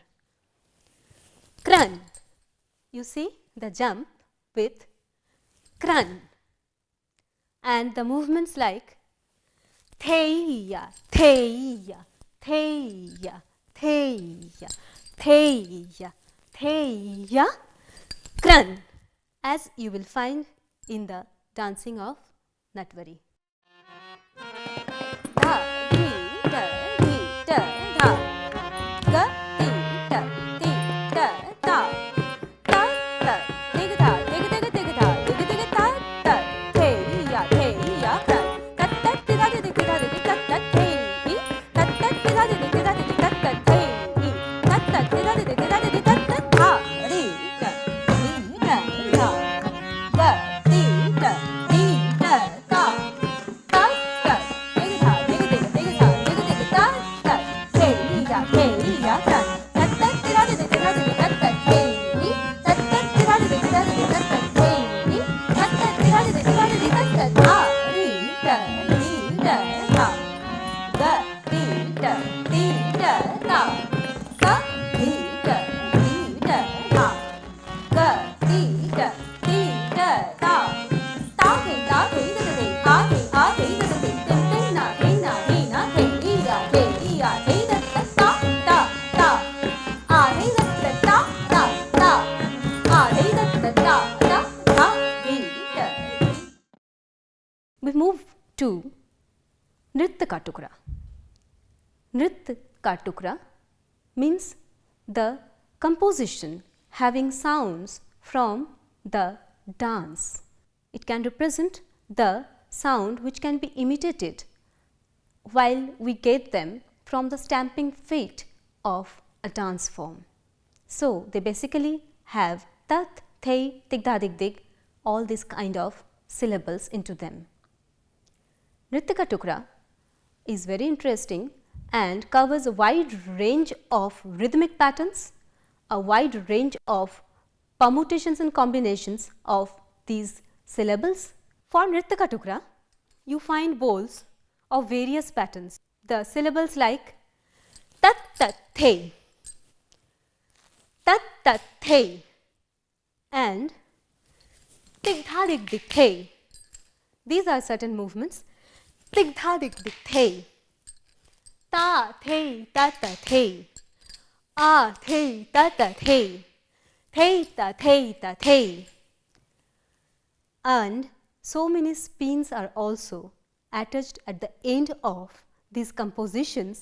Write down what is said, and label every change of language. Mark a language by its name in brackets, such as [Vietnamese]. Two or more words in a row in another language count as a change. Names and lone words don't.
[English] Kran, you see the jump with kran, and the movements like theya, theya, theya, theya, theya, theya, kran, as you will find in the dancing of Natvari. Dha, di, da, di, da, dha, ga, di, da, di, da, da, ta, ta, dig, dha, dig, dig, dig, dha, dig, dig, ta, ta, theya, theya, kran, tat, tat, di, da, di, di, da, di, tat, tat, thei, tat, tat, di, da, di, di, da, di, tat, tat, thei, tat, tat, di, da, di, di, da, di, tat, tat, dha, di, da, di, da, dha, ga, di, da, di, da, ta, ta, ta, dig, dha, dig, dig, dig, dha, dig, dig, ta, ta, theya, theya, kran, tat, tat, di, da, di, di, da, di, tat, tat, thei, tat, tat, di, da, di, di, da, di, tat, tat, thei, tat, tat, di, da, di, di, da, di, tat, tat, dha, di, da, di, da, dha, ga, di, da, di, da, ta, ta, di, da, di, da, dha, ga, di, da, di, da, ta, ta, thei, ta, thei, da, thei, a, thei, a, thei, da, thei, ten, ten, na, thei, na, thei, na, thei, iya, thei, iya, thei, da, ta, ta, ta, ta, a, thei, da, ta, ta, ta, ta, a, thei, da, ta, ta, ta, ta, di, da, di. We move to Nritya ka Tukra. Nritya ka Tukra means the composition having sounds from the dance. It can represent the sound which can be imitated while we get them from the stamping feet of a dance form. So, they basically have tat, thei, dig, da, dig, dig, all these kind of syllables into them. Nritya ka Tukra is very interesting and covers a wide range of rhythmic patterns, a wide range of permutations and combinations of these syllables. For Nritya ka Tukra, you find bowls of various patterns. The syllables like tat, tat, thei, tat, tat, thei, and dig, dha, dig, dig, thei. These are certain movements. Dig, dha, dig, dig, thei, ta, thei, ta, ta, thei, a, thei, ta, ta, thei, thei, ta, thei, ta, thei. And so many spins are also attached at the end of these compositions.